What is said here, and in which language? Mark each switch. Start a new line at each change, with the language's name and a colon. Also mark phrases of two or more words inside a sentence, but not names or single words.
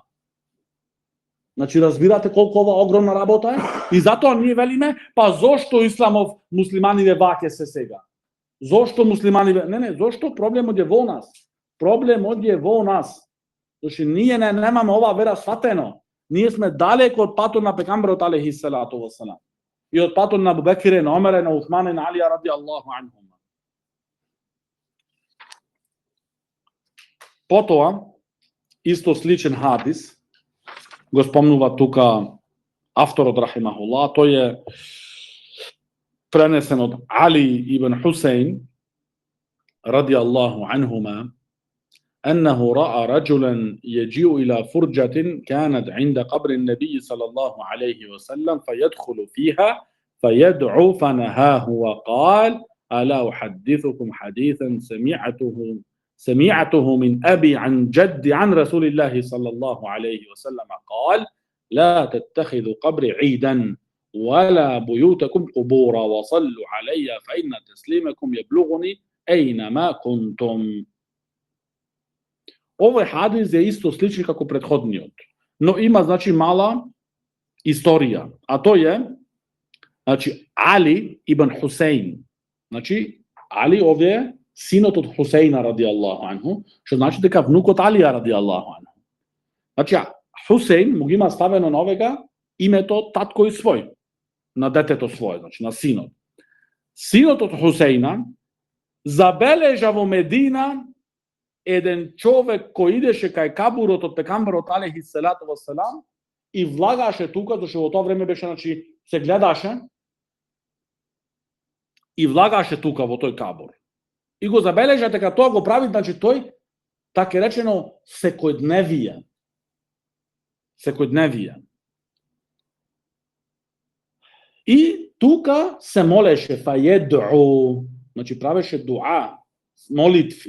Macedonian: Значи разбирате колку ова огромна работа е? И затоа ние велиме, па зошто исламов муслиманиве ваќе се сега? Зошто муслиманиве? Не, зошто проблемот е во нас? Проблемот е во нас. Зашто ние немаме ова вера сватено. Ние сме далеко од патот на пегамберот
Arabic: عليه الصلاة والسلام.
Macedonian: И од патот на Абу Бекир, на Омер, на Усман и на Алија
Arabic: رضي الله عنهم.
Macedonian: Потоа, исто сличен хадис, го спомнува тука авторот рахимахуллах, тој е пренесен од Али ибн Хусейн
Arabic: رضي الله عنهما, أنه رأى رجلا يجيء إلى فرجة كانت عند قبر النبي صلى الله عليه وسلم فيدخل فيها فيدعو فنهاه وقال ألا أحدثكم حديثا سمعته من أبي عن جدي عن رسول الله صلى الله عليه وسلم قال لا تتخذوا قبري عيدا ولا بيوتكم قبورا وصلوا علي فإن تسليمكم يبلغني أينما كنتم.
Macedonian: Овој хадис е исто сличен како претходниот, но има значи мала историја, а тој е значи Али ибн Хусейн. Значи Али овде е синот од Хусеина
Arabic: رضي الله عنه,
Macedonian: што значи дека внукот Алија
Arabic: رضي الله عنه.
Macedonian: Значи Хусейн му ги има ставено на овега името татко и свој, на детето свое, значи на синот. Синот од Хусеина забележа во Медина еден човек кој идеше кај кабурот од пегамберот
Arabic: عليه الصلاة والسلام
Macedonian: и влагаше тука, зашто во тоа време беше, значи, се гледаше и влагаше тука во тој кабур. И го забележа дека тоа го прави, значи тој, така речено, секојдневие. И тука се молеше, фаједу, значи правеше дуа, молитви.